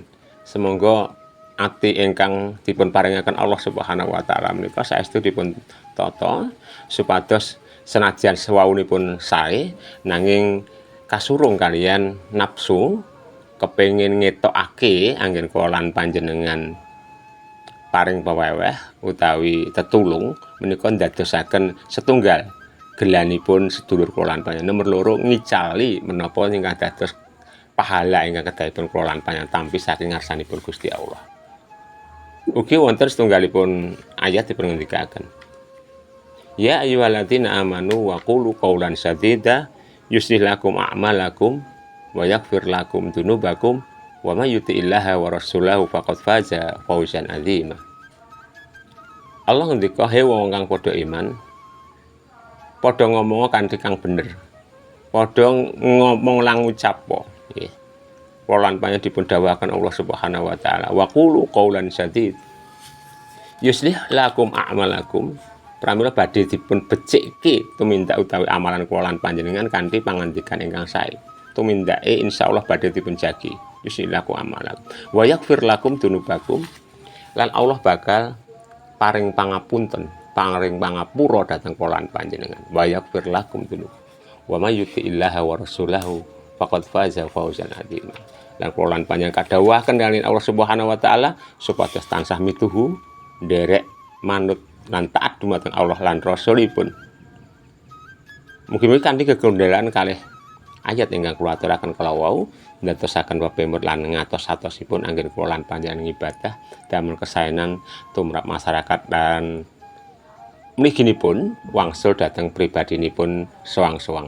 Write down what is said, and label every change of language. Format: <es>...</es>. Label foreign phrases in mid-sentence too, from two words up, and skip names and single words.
<jv>Semangga ati ingkang dipun paringaken Allah</jv> <ar>سبحانه وتعالى</ar> <jv>menika saestu dipun tata supados senajan sewaunipun sae nanging kasurung kaliyan nafsu kepengin ngetokake anggen kula lan panjenengan paring paweweh utawi tetulung menika ndadosaken setunggal gelanipun sedulur kula lan panjenengan. Nomor loro ngicali menapa ingkang dados pahala ingkang kedahipun kula lan panjenengan tampi saking ngarsanipun Gusti Allah. Ugi wonten setunggalipun ayat dipun ngendikaken,</jv> <ar>"يا أيها الذين آمنوا وقولوا قولا سديدا يصلح لكم أعمالكم ويغفر لكم ذنوبكم ومن يطع الله ورسوله فقد فاز فوزا عظيما."</ar> <jv>Allah ngendika, "He wong kang padha iman, padha ngomong kanthi kang bener. Padha ngomong lan ngucap nggih. Kula lan panjenengan dipun dawuhaken Allah</jv> <ar>سبحانه وتعالى, "وقولوا قولا سديد يصلح لكم أعمالكم</ar> <jv>pramila badhe dipun becikke tumindak utawi amalan kula lan panjenengan kanthi pangandikan ingkang sae. Tumindake insyaallah badhe dipun jagi.</jv> <ar>يصلح لكم أعمالكم ويغفر لكم ذنوبكم,</ar> <jv>lan Allah bakal paring pangapunten, paring pangapura dhateng kula lan panjenengan.</jv> <ar>ويغفر لكم ذنوب. ومن يطع الله ورسوله فقد فاز فوزا عظيما.</ar> <jv>Lan kula lan panjenengan kadhawuhaken kaliyan Allah</jv> <ar>سبحانه وتعالى</ar> <jv>supados tansah mituhu nderek manut lan taat dumateng Allah lan Rasulipun. Mugi-mugi kanthi gegondhelan kalih ayat ingkang kula aturaken kala wau ndadosaken pepemut lan ngatos-atosipun anggen kula lan panjenengan ibadah damel kesaenan tumrap masyarakat dan mliginipun wangsul dhateng pribadinipun soang-soang.</jv>